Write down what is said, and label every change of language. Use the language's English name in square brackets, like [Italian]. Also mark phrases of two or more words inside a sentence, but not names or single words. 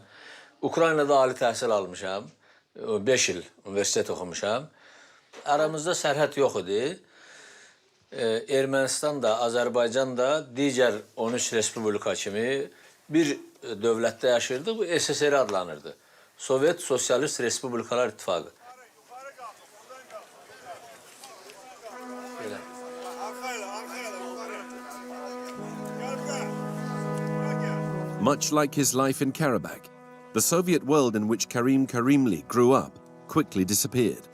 [Azerbaijani] Ukraynada ali təhsil almışam. 5 il universitet oxumuşam. Aramızda sərhəd yox idi. Ermənistan da, Azərbaycan da digər 13 respublika kimi bir dövlətdə yaşayırdı. Bu SSR adlanırdı. Sovet Sosialist Respublikalar İttifaqı. [English] Much like his life in Karabakh, the Soviet world in which Kerim Kerimli grew up quickly disappeared.